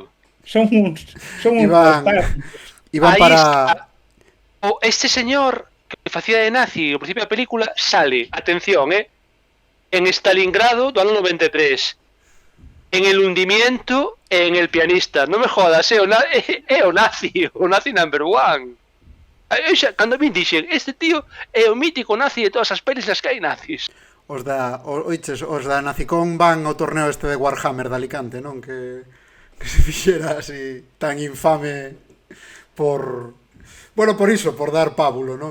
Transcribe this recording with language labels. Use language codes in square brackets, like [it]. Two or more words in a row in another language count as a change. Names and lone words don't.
[gl] Son uns Iban para... Este señor que facía de nazi ao principio da película sale, atención, en Stalingrado do ano 93. [es] En el hundimiento e en el pianista. [gl] Non me jodas, é o nazi [en] number one. [gl] Cando me dixen, este tío é o mítico nazi de todas as pelis nas que hai nazis. Os da Nazicón van ao torneo de Warhammer de Alicante, non? Que se fixera así tan infame por... Bueno, por iso, por dar pábulo, non?